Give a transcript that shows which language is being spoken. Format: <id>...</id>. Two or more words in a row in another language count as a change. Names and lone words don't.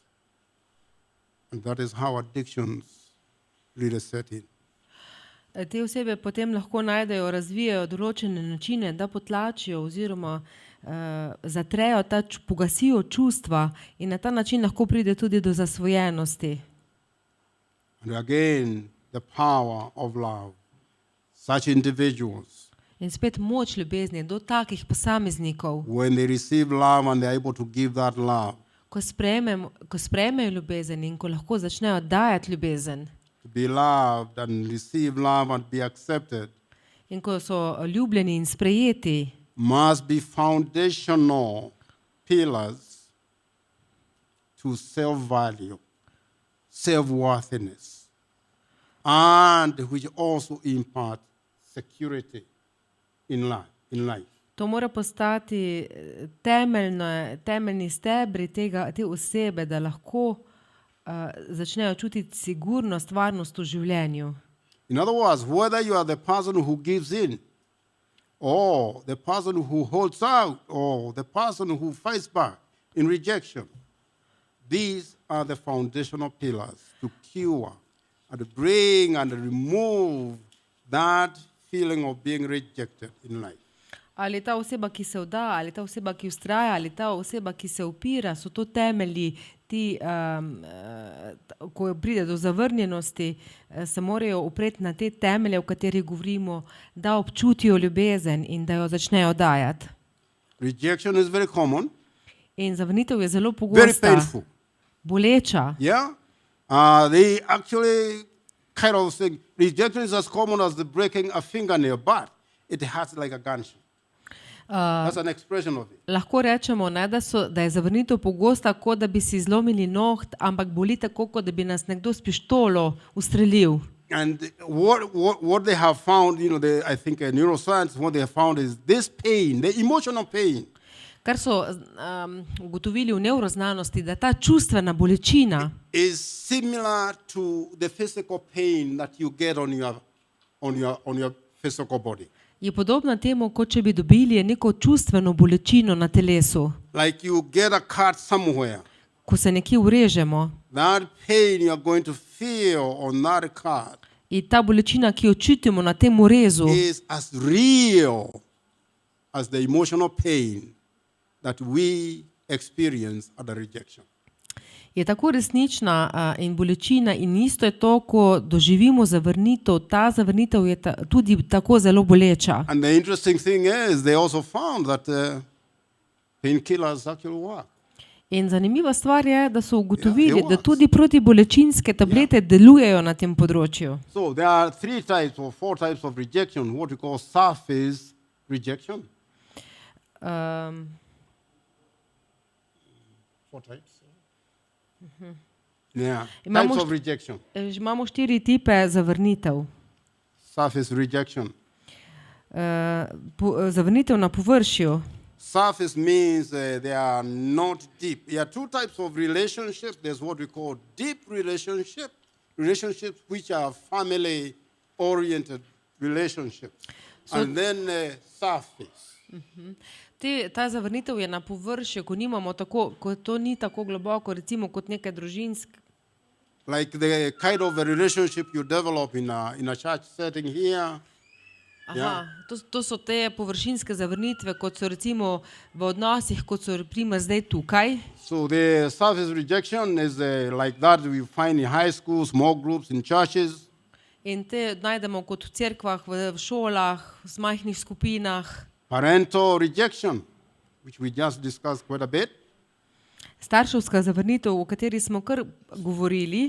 <en>And that is how addictions really set in.</en> <sl>Te osebe potem lahko najdejo, razvijajo določene načine, da potlačijo oziroma zatrejo, pogasijo čustva in na ta način lahko pride tudi do zasvojenosti.</sl> <en>And again, the power of love. Such individuals,</en> <sl>In spet moč ljubezni do takih posameznikov,</sl> <en>when they receive love and they're able to give that love,</en> <sl>ko sprejmejo ljubezen in ko lahko začnejo dajati ljubezen</sl> <en>to be loved and receive love and be accepted,</en> <sl>in ko so ljubljeni in sprejeti,</sl> <en>must be foundational pillars to self-value, self-worthiness, and which also impart security in life.</en> <sl>to mora postati temeljni stebri te osebe, da lahko začnejo čutiti sigurnost, varnost v življenju.</sl> <en>In other words, whether you are the person who gives in, or the person who holds out, or the person who fights back in rejection, these are the foundational pillars to cure and bring and remove that feeling of being rejected in life.</en> <sl>Ali ta oseba, ki se vda, ali ta oseba, ki vztraja, ali ta oseba, ki se upira, so to temelji, ko pride do zavrnjenosti, se morajo upreti na te temelje, o katerih govorimo, da občutijo ljubezen in da jo začnejo dajati.</sl> <en>Rejection is very common,</en> <sl>In zavrnitev je zelo</sl> <en>very</en> <sl>pogosta,</sl> <en>painful.</en> <sl>boleča.</sl> <en>Yeah? They actually kind of think rejection is as common as the breaking a fingernail, but it hurts like a gunshot. That's an expression of it.</en> <sl>Lahko rečemo, ne, da je zavrnitev pogosta, kot da bi si zlomili noht, ampak boli tako, kot da bi nas nekdo s pištolo ustrelil.</sl> <en>And what they have found, I think neuroscience, what they have found is this pain, the emotional pain,</en> <sl>Kar so ugotovili v nevroznanosti, da ta čustvena bolečina</sl> <en>is similar to the physical pain that you get on your physical body.</en> <sl>je podobna temu, kot če bi dobili neko čustveno bolečino na telesu.</sl> <en>Like you get a cut somewhere.</en> <sl>Ko se nekje urežemo</sl> <en>That pain you are going to feel on that cut</en> <sl>in ta bolečina, ki jo čutimo na tem urezu,</sl> <en>is as real as the emotional pain that we experience at the rejection.</en> <sl>je tako resnična in bolečina in isto je to, ko doživimo zavrnitev. Ta zavrnitev je tudi tako zelo boleča.</sl> <en>And the interesting thing is they also found that painkillers actually work.</en> <sl>In zanimiva stvar je, da so ugotovili,</sl> <en>Yeah,</en> <sl>da tudi protibolečinske tablete delujejo na tem področju.</sl> <en>So there are 3 types or 4 types of rejection, what we call surface rejection. 4 types. Yeah,</en> <sl>Imamo</sl> <en>types of rejection.</en> <sl>Imamo 4 tipe zavrnitev.</sl> <en>Surface rejection.</en> <sl>Zavrnitev na površju.</sl> <en>Surface means they are not deep. There are 2 types of relationships. There's what we call deep relationships which are family-oriented relationships. And then surface.</en> <sl>Ta zavrnitev je na površju, ko nimamo tako, ko to ni tako globoko, recimo kot neke družinske.</sl> <en>Like the kind of a relationship you develop in a church setting here.</en> <sl>Aha, to so te površinske zavrnitve, kot so recimo v odnosih, kot so primer zdaj tukaj.</sl> <en>So the surface rejection is like that we find in high schools, small groups, in churches.</en> <sl>In te najdemo kot v cerkvah, v šolah, v majhnih skupinah.</sl> <en>Parental rejection, which we just discussed quite a bit.</en> <sl>Starševska zavrnitev, o kateri smo kar govorili,</sl>